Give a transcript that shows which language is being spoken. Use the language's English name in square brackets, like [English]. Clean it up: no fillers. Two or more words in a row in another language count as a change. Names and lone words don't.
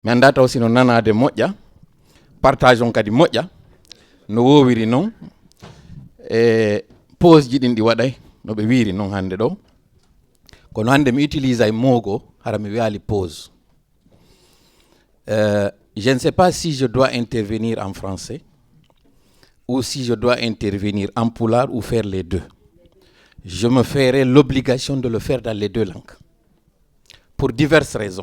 [Fula] mi anda taw sino nanade moƴƴa partage on kadi moƴƴa no wowiri noon e pause ji ɗin ɗi waɗay no ɓe wiri noon hande ɗo kono hande mi utilise ay mogo hara mi wiyali pause. [French] Je ne sais pas si je dois intervenir en français ou si je dois intervenir en pulaar ou faire les deux. Je me ferai l'obligation de le faire dans les deux langues pour diverses raisons.